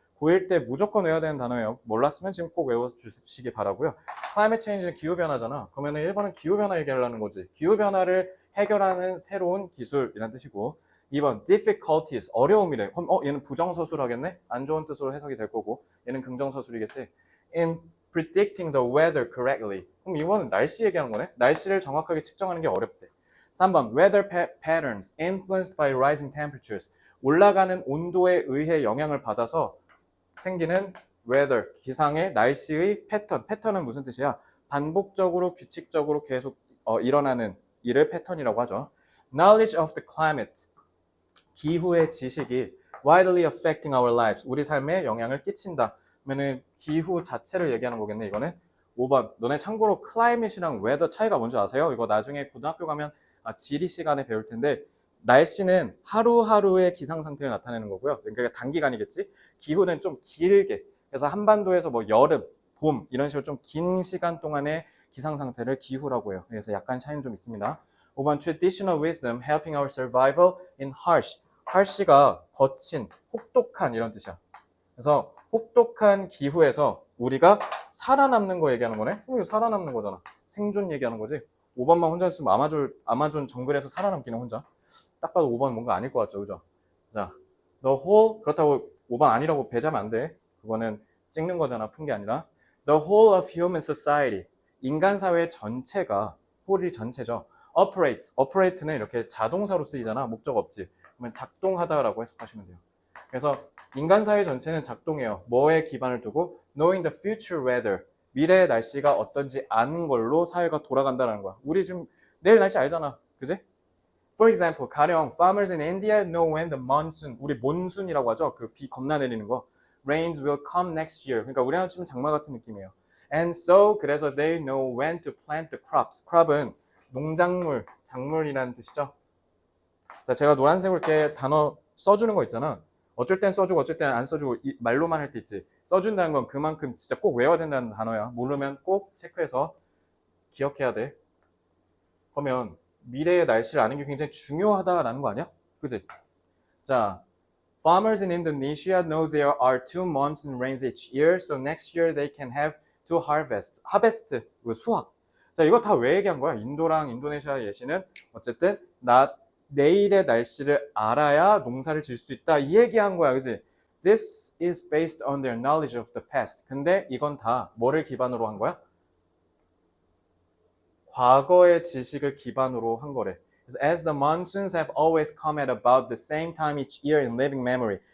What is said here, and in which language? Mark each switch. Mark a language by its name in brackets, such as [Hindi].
[Korean] 고1 때 무조건 외워야 되는 단어예요. 몰랐으면 지금 꼭 외워주시기 바라고요. climate change는 기후변화잖아. 그러면 1번은 기후변화 얘기하려는 거지. 기후변화를 해결하는 새로운 기술이라는 뜻이고, 2번 difficulties, 어려움이래. 그럼 얘는 부정서술 하겠네? 안 좋은 뜻으로 해석이 될 거고, 얘는 긍정서술이겠지. [English] in predicting the weather correctly. [Korean] 그럼 이거는 날씨 얘기하는 거네? 날씨를 정확하게 측정하는 게 어렵대. [English] 3번 weather patterns influenced by rising temperatures. [Korean] 올라가는 온도에 의해 영향을 받아서 생기는 weather, 기상의 날씨의 패턴은 무슨 뜻이야? 반복적으로 규칙적으로 계속 일어나는 일을 패턴이라고 하죠. [English] Knowledge of the climate, [Korean] 기후의 지식이 [English] widely affecting our lives, [Korean] 우리 삶에 영향을 끼친다. 그러면은 기후 자체를 얘기하는 거겠네. 이거는 5번. 너네 참고로 climate이랑 weather 차이가 뭔지 아세요? 이거 나중에 고등학교 가면 지리 시간에 배울 텐데, 날씨는 하루하루의 기상 상태를 나타내는 거고요. 그러니까 단기간이겠지. 기후는 좀 길게. 그래서 한반도에서 뭐 여름, 봄 이런 식으로 좀 긴 시간 동안의 기상 상태를 기후라고 해요. 그래서 약간 차이는 좀 있습니다. [English] 5번 traditional wisdom helping our survival in harsh. [Korean] harsh가 거친, 혹독한 이런 뜻이야. 그래서 혹독한 기후에서 우리가 살아남는 거 얘기하는 거네. 살아남는 거잖아. 생존 얘기하는 거지. 5번만 혼자 있으면 아마존 정글에서 살아남기는 혼자. 딱 봐도 5번 뭔가 아닐 것 같죠, 그죠? 자, the whole, 그렇다고 5번 아니라고 배제하면 안 돼. 그거는 찍는 거잖아, 푼 게 아니라. [English] The whole of human society, [Korean] 인간 사회 전체가, [English] whole이 전체죠. [Korean] operate는 이렇게 자동사로 쓰이잖아, 목적 없지. 그러면 작동하다라고 해석하시면 돼요. 그래서 인간 사회 전체는 작동해요. 뭐에 기반을 두고? [English] Knowing the future weather. [Korean] 미래의 날씨가 어떤지 아는 걸로 사회가 돌아간다는 거야. 우리 지금 내일 날씨 알잖아. 그지? [English] For example, [Korean] 가령 [English] farmers in India know when the monsoon, [Korean] 우리 몬순이라고 하죠. 그 비 겁나 내리는 거. [English] Rains will come next year. [Korean] 그러니까 우리나라 치면 장마 같은 느낌이에요. [English] And so, 그래서 they know when to plant the crops. [Korean] crop은 농작물, 작물이라는 뜻이죠. 자, 제가 노란색으로 이렇게 단어 써주는 거 있잖아. 어쩔 땐 써주고 어쩔 땐 안 써주고 말로만 할 때 있지. 써준다는 건 그만큼 진짜 꼭 외워야 된다는 단어야. 모르면 꼭 체크해서 기억해야 돼. 그러면 미래의 날씨를 아는 게 굉장히 중요하다라는 거 아니야? 그지? [English] 자, farmers in Indonesia know there are 2 months rains each year, so next year they can have 2 harvests. [Korean] harvest, 수확. 자, 이거 다 왜 얘기한 거야? 인도랑 인도네시아 예시는 어쨌든 내일의 날씨를 알아야 농사를 지을 수 있다. 이 얘기한 거야, 그지? [English] This is based on their knowledge of the past. [Korean] 근데 이건 다 뭐를 기반으로 한 거야? 과거의 지식을 기반으로 한 거래. [English] As the monsoons have always come at about the same time each year in living memory.